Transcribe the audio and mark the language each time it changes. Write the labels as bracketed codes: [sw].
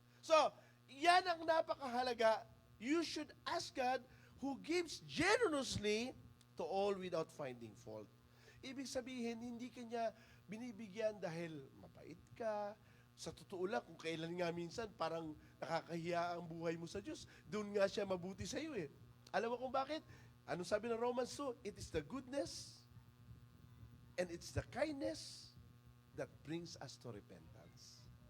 [tl] So, yan ang napakahalaga. [en] You should ask God who gives generously to all without finding fault. [tl] Ibig sabihin, hindi kanya binibigyan dahil mabait ka. Sa totoo lang, kung kailan nga minsan, parang nakakahiya ang buhay mo sa Diyos. Doon nga siya mabuti sa iyo eh. Alam mo kung bakit? Ano sabi ng Romans 2? [en] It is the goodness and it's the kindness that brings us to repentance.